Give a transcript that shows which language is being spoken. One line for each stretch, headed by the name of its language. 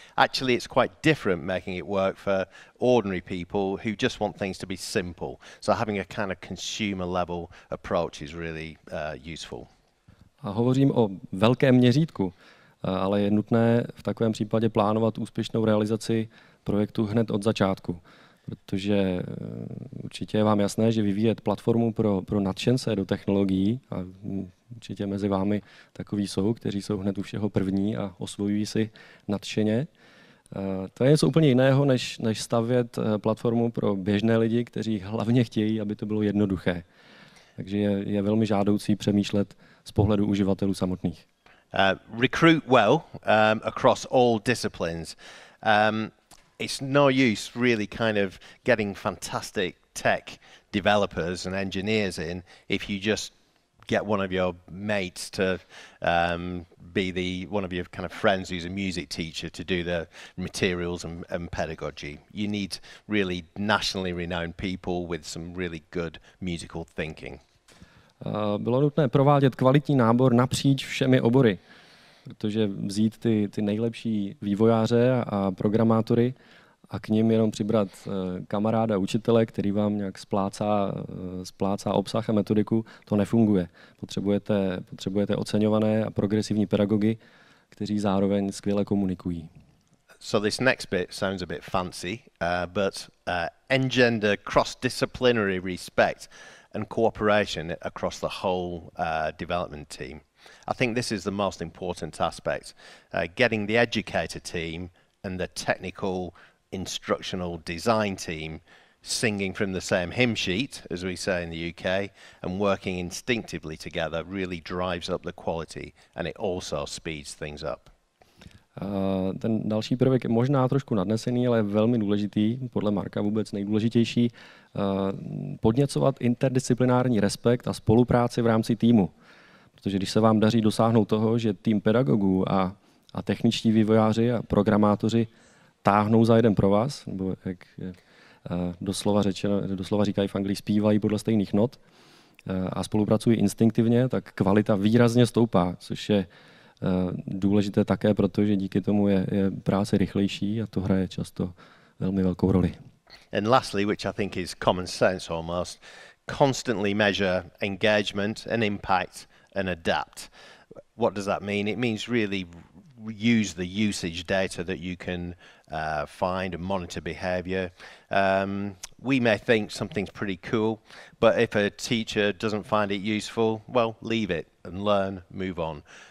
English: Actually, it's quite different making it work for ordinary people who just want things to be simple. So having a kind of consumer level approach is really useful.
Czech: A hovořím o velkém měřítku, ale je nutné v takovém případě plánovat úspěšnou realizaci projektu hned od začátku. Protože určitě je vám jasné, že vyvíjet platformu pro nadšence do technologií, a určitě mezi vámi takoví jsou, kteří jsou hned u všeho první a osvojují si nadšeně, To je něco úplně jiného, než stavět platformu pro běžné lidi, kteří hlavně chtějí, aby to bylo jednoduché. Takže je velmi žádoucí přemýšlet z pohledu uživatelů samotných.
English: Recruit well across all disciplines. It's no use really kind of getting fantastic tech developers and engineers in if you just get one of your mates to be one of your kind of friends who's a music teacher to do the materials and pedagogy. You need really nationally renowned people with some really good musical thinking.
Czech: Bylo nutné provádět kvalitní nábor napříč všemi obory, protože vzít ty nejlepší vývojáře a programátory a k nim jenom přibrat kamaráda učitele, který vám nějak splácá obsah a metodiku, to nefunguje. Potřebujete oceňované a progresivní pedagogy, kteří zároveň skvěle komunikují.
English: So this next bit sounds a bit fancy, but engender cross-disciplinary respect and cooperation across the whole development team. I think this is the most important aspect, getting the educator team and the technical instructional design team singing from the same hymn sheet, as we say in the UK, and working instinctively together really drives up the quality and it also speeds things up.
Czech: Ten další prvek je možná trošku nadnesený, ale je velmi důležitý, podle Marka vůbec nejdůležitější, podněcovat interdisciplinární respekt a spolupráci v rámci týmu. Protože když se vám daří dosáhnout toho, že tým pedagogů a techničtí vývojáři a programátoři táhnou za jeden provaz, nebo jak doslova říkají v Anglii, zpívají podle stejných not a spolupracují instinktivně, tak kvalita výrazně stoupá, což je důležité také, protože díky tomu je práce rychlejší a to hraje často velmi velkou roli.
English: And lastly, which I think is common sense almost, constantly measure engagement and impact and adapt. What does that mean? It means really use the usage data that you can find and monitor behavior. We may think something's pretty cool, but if a teacher doesn't find it useful, well, leave it and learn, move on.